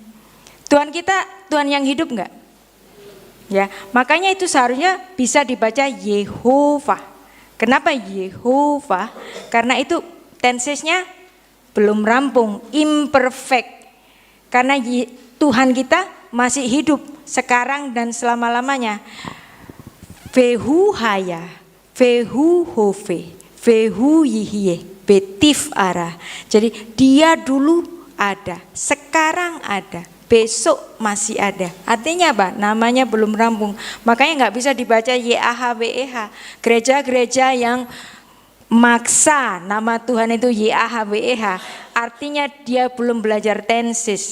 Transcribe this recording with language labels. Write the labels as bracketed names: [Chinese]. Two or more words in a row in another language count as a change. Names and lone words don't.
[Indonesian] Tuhan kita Tuhan yang hidup enggak? Ya, makanya itu seharusnya bisa dibaca Yehovah. Kenapa Yehovah? Karena itu tensesnya belum rampung, imperfect. Karena Tuhan kita masih hidup sekarang dan selama-lamanya. [Hebrew] והוא היה והוא הווה והוא יהיה בתפארה. [Indonesian] Jadi dia dulu ada, sekarang ada, besok masih ada. Artinya apa? Namanya belum rampung. Makanya nggak bisa dibaca YAHWEH. Gereja-gereja yang maksa nama Tuhan itu YAHWEH, artinya dia belum belajar tenses.